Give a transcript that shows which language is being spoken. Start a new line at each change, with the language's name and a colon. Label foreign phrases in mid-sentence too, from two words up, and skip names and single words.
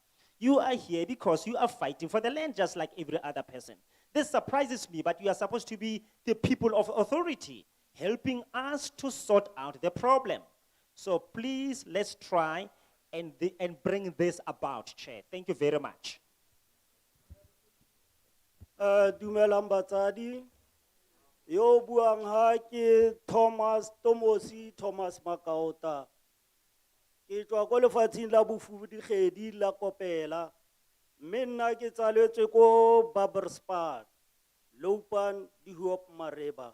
English: You are here because you are fighting for the land just like every other person. This surprises me, but you are supposed to be the people of authority, helping us to sort out the problem. So please, let's try and bring this about, Chair. Thank you very much.
Tswana: Dumelang batsadi, Yo buang ha ke Thomas Makaota. Ke tswa ko lefatsheng la Bofudikgedi la Kopela. Mme nna ke tsaletswe ko Barberspan, Loupan di Hoop Mareba.